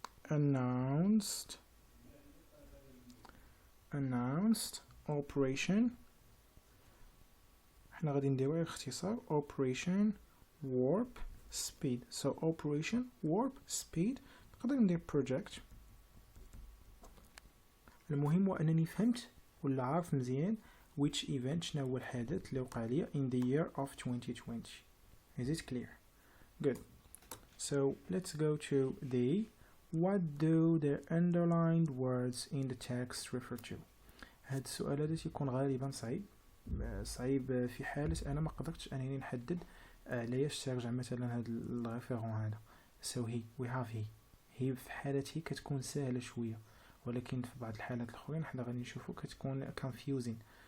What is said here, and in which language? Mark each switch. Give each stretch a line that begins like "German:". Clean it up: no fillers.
English: announced Operation،
Arabic: حنا غادي نديرو اختصار Operation Warp Speed.
English: So Operation Warp Speed
Arabic: نقدر ندير
English: project.
Arabic: المهم هو انني فهمت ولا عارف مزيان
English: which event
Arabic: شنو هو الحدث اللي وقع لي
English: in the year of 2020. Is it clear? Good. So let's go to the what do the underlined words in the text refer to.
Arabic: هاد السؤال هذا تيكون غالبا صعيب في حالة انا ما قدرتش انني نحدد ليش ترجع مثلا هاد الريفيرون هذا.
English: so we have he
Arabic: في حالته كتكون سهلة شوية، ولكن في بعض الحالات الاخرين حنا غادي نشوفو كتكون confusing.